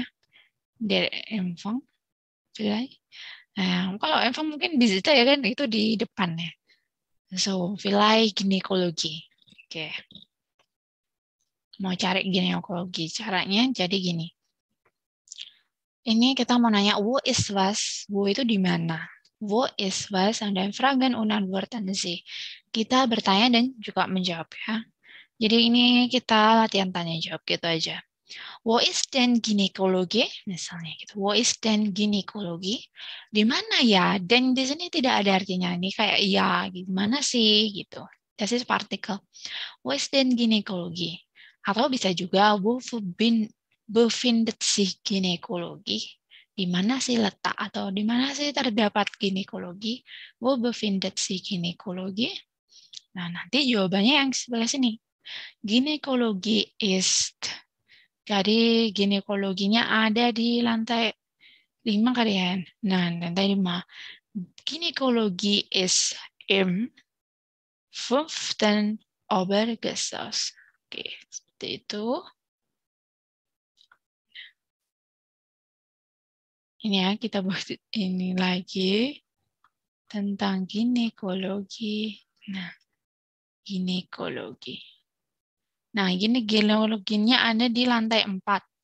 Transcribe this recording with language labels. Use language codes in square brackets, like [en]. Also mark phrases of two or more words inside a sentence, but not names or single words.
[id] Dari Empfang. Nah, kalau Empfang mungkin bisa ya kan itu di depan ya. [de] Vielleicht ginekologi. [id] Oke. Mau cari ginekologi. Caranya jadi gini. Ini kita mau nanya [de] wo ist was? [id] Wo itu di mana? [de] Wo ist was? Dan Fragen und Antworten Sie. [id] Kita bertanya dan juga menjawab ya. Jadi ini kita latihan tanya jawab gitu aja. [de] Wo ist denn Gynäkologie? [id] Misalnya gitu. [de] Wo ist denn Gynäkologie? [id] Di mana ya? Dan di sini tidak ada artinya. Ini kayak ya, gimana sih gitu. [de] Das ist Partikel. Wo ist denn Gynäkologie? [id] Atau bisa juga [de] wo befindet sich Gynäkologie? [id] Di mana sih letak atau di mana sih terdapat ginekologi? [de] Wo befindet sich Gynäkologie? [id] Nah, nanti jawabannya yang sebelah sini. [de] Ginekologi ist. [id] Jadi ginekologinya ada di lantai 5 kali ya. Nah, lantai 5. [de] Ginekologi ist im 5. Obergeschoss. [id] Oke, seperti itu. Ini ya, kita buat ini lagi tentang ginekologi. Nah, ginekologi. Nah, ini ginekologinya ada di lantai 4.